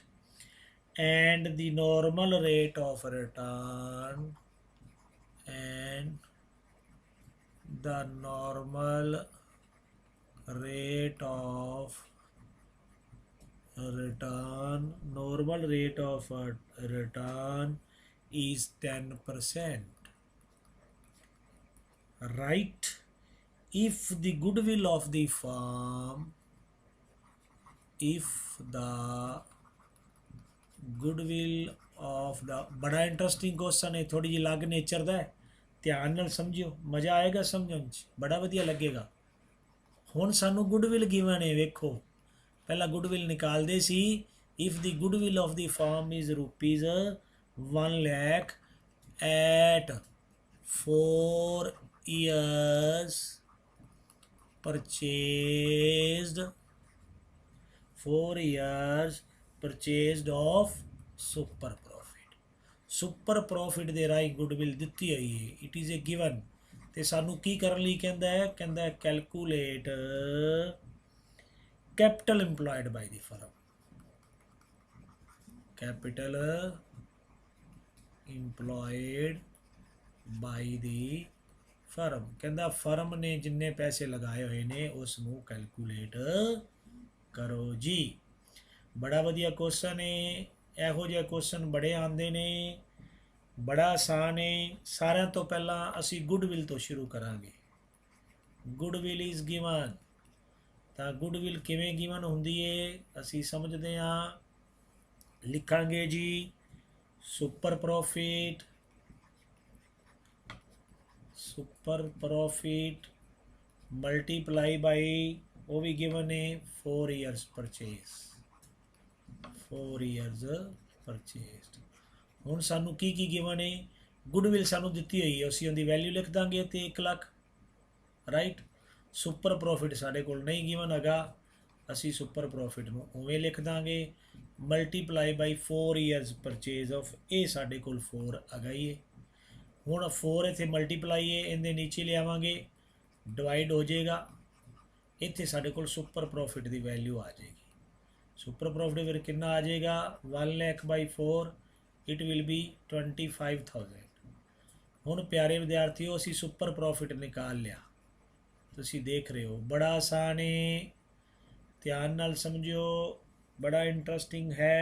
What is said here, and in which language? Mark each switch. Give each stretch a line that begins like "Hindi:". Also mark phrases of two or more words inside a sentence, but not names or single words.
English: And the normal rate of return, and the normal rate of return is 10%, right? If the goodwill of the firm,
Punjabi: बड़ा
English: interesting question
Punjabi: ਹੈ, ਥੋੜ੍ਹੀ ਜੀ ਅਲੱਗ ਨੇਚਰ ਦਾ ਹੈ, ਧਿਆਨ ਨਾਲ ਸਮਝਿਓ, ਮਜ਼ਾ ਆਏਗਾ ਸਮਝਣ ਚ, ਬੜਾ ਵਧੀਆ ਲੱਗੇਗਾ। ਹੁਣ ਸਾਨੂੰ
English: goodwill given
Punjabi: ਹੈ, ਵੇਖੋ ਪਹਿਲਾ ਗੁੱਡਵਿਲ ਨਿਕਾਲਦੇ ਸੀ।
English: if the goodwill of the firm is rupees 1 lakh at 4 years purchased of super profit
Punjabi: ਦੇ ਰਾਹੀਂ ਗੁੱਡਵਿਲ ਦਿੱਤੀ ਹੋਈ ਹੈ,
English: it is a given.
Punjabi: ਤੋ ਸਾਨੂੰ ਕੀ ਕਰਨ ਲਈ ਕਹਿੰਦਾ ਹੈ? ਕਹਿੰਦਾ ਹੈ
English: calculate capital employed by the firm, capital employed by the firm.
Punjabi: ਕਹਿੰਦਾ ਫਰਮ ਨੇ ਜਿੰਨੇ ਪੈਸੇ ਲਗਾਏ ਹੋਏ ਨੇ ਉਸਨੂੰ ਕੈਲਕੁਲੇਟ ਕਰੋ ਜੀ। ਬੜਾ ਵਧੀਆ ਕੁਐਸਚਨ ਹੈ, ਇਹੋ ਜਿਹੇ ਕੁਐਸਚਨ ਬੜੇ ਆਉਂਦੇ ਨੇ, ਬੜਾ ਆਸਾਨ ਹੈ। ਸਾਰਿਆਂ ਤੋਂ ਪਹਿਲਾਂ ਅਸੀਂ ਗੁੱਡਵਿਲ ਤੋਂ ਸ਼ੁਰੂ ਕਰਾਂਗੇ।
English: goodwill is given,
Punjabi: ਤਾਂ ਗੁੱਡਵਿਲ ਕਿਵੇਂ ਗਿਵਨ ਹੁੰਦੀ ਹੈ ਅਸੀਂ ਸਮਝਦੇ ਹਾਂ। ਲਿਖਾਂਗੇ ਜੀ
English: super profit multiply by,
Punjabi: ਉਹ ਵੀ ਗਿਵਨ ਹੈ
English: 4 years purchase, 4 years purchased।
Punjabi: ਹੁਣ ਸਾਨੂੰ ਕੀ ਗਿਵਨ ਹੈ? ਗੁੱਡਵਿਲ ਸਾਨੂੰ ਦਿੱਤੀ ਹੋਈ ਹੈ, ਅਸੀਂ ਉਹਦੀ ਵੈਲਿਊ ਲਿਖ ਦਾਂਗੇ ਤੇ 1 ਲੱਖ, ਰਾਈਟ।
English: super profit
Punjabi: ਸਾਡੇ ਕੋਲ ਨਹੀਂ ਗਿਵਨ ਹੈਗਾ, ਅਸੀਂ
English: super profit
Punjabi: ਨੂੰ ਉਵੇਂ ਲਿਖ ਦਾਂਗੇ
English: multiply by 4 years purchase of,
Punjabi: ਇਹ ਸਾਡੇ ਕੋਲ 4 ਹੈਗਾ ਹੀ ਹੈ। ਹੁਣ 4 ਇੱਥੇ ਮਲਟੀਪਲਾਈ ਹੈ, ਇਹਦੇ ਨੀਚੇ ਲਿਆਵਾਂਗੇ ਡਿਵਾਈਡ ਹੋ ਜਾਏਗਾ, ਇੱਥੇ ਸਾਡੇ ਕੋਲ
English: super profit
Punjabi: ਦੀ ਵੈਲਿਊ ਆ ਜਾਏਗੀ।
English: super profit
Hindi: फिर कितना आ जाएगा?
English: 1 lakh by 4, it will be 25,000.
Punjabi: ਹੁਣ ਪਿਆਰੇ ਵਿਦਿਆਰਥੀਓ ਅਸੀਂ
English: super profit
Punjabi: ਨਿਕਾਲ ਲਿਆ, ਤੁਸੀਂ ਦੇਖ ਰਹੇ ਹੋ ਬੜਾ ਆਸਾਨ ਹੈ, ਧਿਆਨ ਨਾਲ ਸਮਝਿਓ, ਬੜਾ ਇੰਟਰੇਸਟਿੰਗ ਹੈ।